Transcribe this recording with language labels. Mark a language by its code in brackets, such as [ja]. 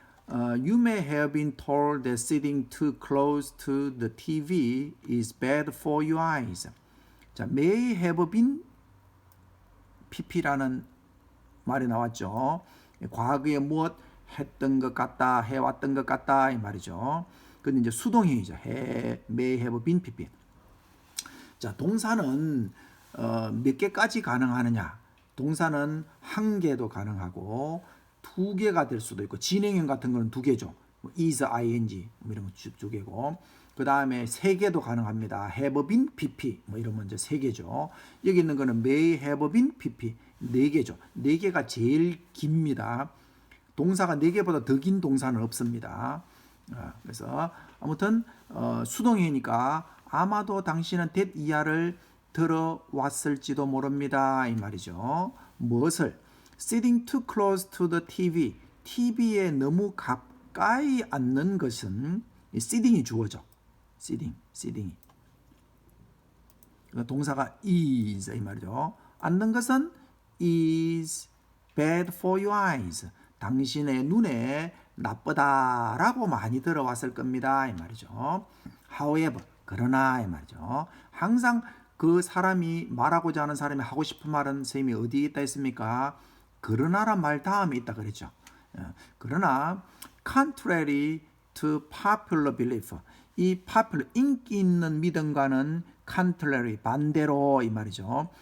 [en] You may have been told that sitting too close to the TV is bad for your eyes. [ko] 자, [en] may have been pp [ko] 라는 말이 나왔죠. 과거에 무엇 했던 것 같다, 해왔던 것 같다 이 말이죠. 근데 이제 수동형이죠. [en] may have been pp. [ko] 자, 동사는 몇 개까지 가능하느냐? 동사는 한 개도 가능하고 두 개가 될 수도 있고, 진행형 같은 거는 두 개죠. is, ing 이런 거 두 개고, 그 다음에 세 개도 가능합니다. [en] have been, pp [ko] 이러면 이제 세 개죠. 여기 있는 거는 [en] may have been, pp [ko] 네 개죠. 네 개가 제일 깁니다. 동사가 네 개보다 더 긴 동사는 없습니다. 그래서 아무튼 수동이니까 아마도 당신은 that 이하를 들어왔을지도 모릅니다 이 말이죠. 무엇을? [en] Sitting too close to the TV. [ko] TV에 너무 가까이 앉는 것은 sitting이 주어져. sitting이. 동사가 is 이 말이죠. 앉는 것은 [en] is bad for your eyes. [ko] 당신의 눈에 나쁘다라고 많이 들어왔을 겁니다 이 말이죠. [en] However, [ko] 그러나 이 말이죠. 항상 그 사람이 말하고자 하는 사람이 하고 싶은 말은 선생님이 어디에 있다 했습니까? 그러나란 말 다음에 있다 그랬죠. 그러나 [en] contrary to popular belief, [ko] 이 popular 인기 있는 믿음과는 contrary 반대로 이 말이죠.